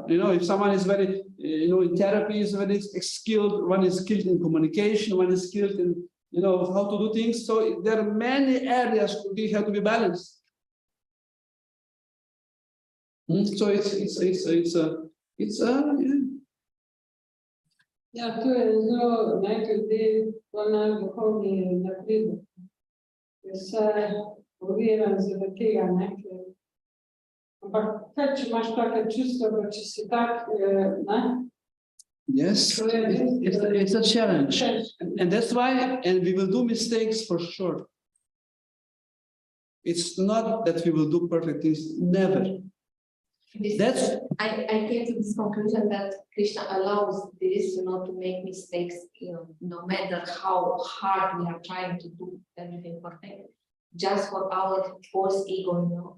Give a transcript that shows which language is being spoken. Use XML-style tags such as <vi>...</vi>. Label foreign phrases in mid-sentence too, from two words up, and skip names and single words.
<en>You know, if someone is very, you know, in therapy is very skilled, one is skilled in communication, one is skilled in, you know, how to do things. So there are many areas we have to be balanced. So it's</en> <sl>Ja, to je zelo najkoli bolj najduhovni napredek. Vse oviran zaradi tega, ne, ampak kaj, če imaš take čustva, pa če si tak, ne?</sl> <en>yes, it's a challenge, and that's why, and we will do mistakes for sure. It's not that we will do perfect things, never. I came to this conclusion that Krishna allows this, you know, to make mistakes, you know, no matter how hard we are trying to do everything perfect, just for our false ego, you know.</en>